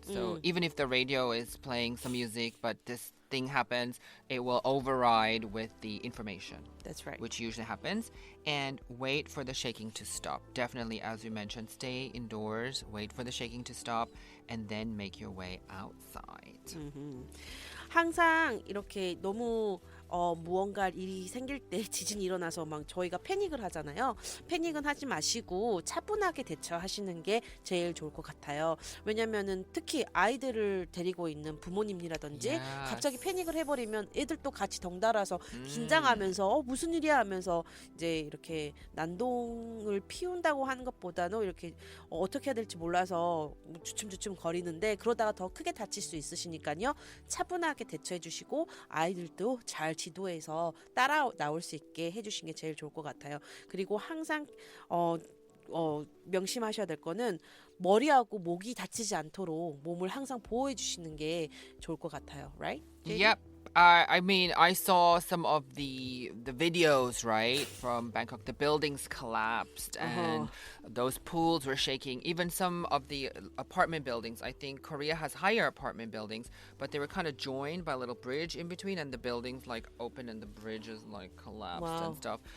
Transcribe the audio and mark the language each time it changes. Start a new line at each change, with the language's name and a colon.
English: So even if the radio is playing some music, but this thing happens, it will override with the information. That's right. Which usually happens. And wait for the shaking to stop. Definitely, as we mentioned, stay indoors, wait for the shaking to stop, and then make your way outside.
Korean: 항상 이렇게 너무 무언가 일이 생길 때 지진이 일어나서 막 저희가 패닉을 하잖아요. 패닉은 하지 마시고 차분하게 대처하시는 게 제일 좋을 것 같아요. 왜냐면은 특히 아이들을 데리고 있는 부모님이라든지
English: Yes.
Korean: 갑자기 패닉을 해버리면 애들도 같이 덩달아서 긴장하면서 무슨 일이야 하면서 이제 이렇게 난동을 피운다고 하는 것보다는 이렇게 어떻게 해야 될지 몰라서 주춤주춤 거리는데 그러다가 더 크게 다칠 수 있으시니까요. 차분하게 대처해 주시고 아이들도 잘 지도해서 따라 나올 수 있게 해주신 게 제일 좋을 것 같아요. 그리고 항상 명심하셔야 될 거는 머리하고 목이 다치지 않도록 몸을 항상 보호해 주시는 게 좋을 것 같아요.
English: Right? JD? Yep. I mean, I saw some of the videos, right, from Bangkok. The buildings collapsed and those pools were shaking. Even some of the apartment buildings. I think Korea has higher apartment buildings, but they were kind of joined by a little bridge in between, and the buildings like open and the bridges like collapsed and stuff.